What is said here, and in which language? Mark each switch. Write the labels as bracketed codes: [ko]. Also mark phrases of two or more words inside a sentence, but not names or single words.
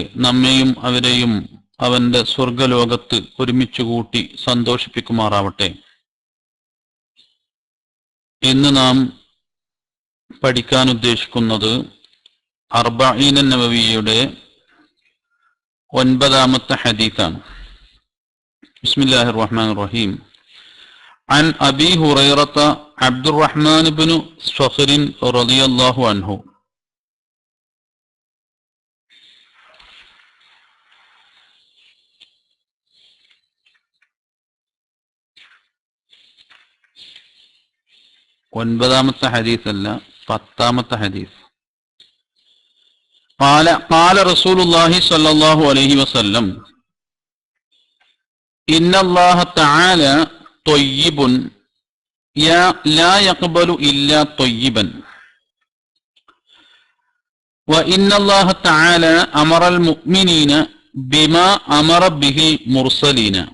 [ml] നമ്മെയും അവരെയും അവന്റെ സ്വർഗലോകത്ത് ഒരുമിച്ച് കൂട്ടി സന്തോഷിപ്പിക്കുമാറാവട്ടെ. ഇന്ന് നാം പഠിക്കാൻ ഉദ്ദേശിക്കുന്നത് അർബഈൻ നവവിയുടെ 9ാമത്തെ ഹദീസാണ്. [ar] بسم الله الرحمن الرحيم. عن أبي هريرة عبد الرحمن بن صخر رضي الله عنه [ml] ഒൻപതാമത്തെ ഹദീസ് അല്ല, 10ാമത്തെ ഹദീസ്. [ar] قال رسول الله صلى الله عليه وسلم إن الله تعالى طيب لا يقبل إلا طيبا وإن الله تعالى أمر المؤمنين بما أمر به المرسلين